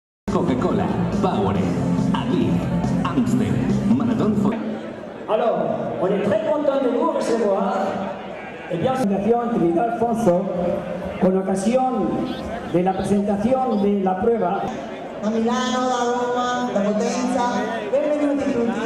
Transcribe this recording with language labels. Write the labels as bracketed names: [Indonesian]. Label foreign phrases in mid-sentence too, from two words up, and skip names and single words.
[French] Coca-Cola, Powerade, Ali, Amstel, Marathon. Alors, on est très content de vous recevoir. Eh bien, [Spanish] Fundación Trinidad Alfonso, con ocasión de la presentación de la prueba. [Italian] Da Milano, da Roma, da Potenza, benvenuti tutti.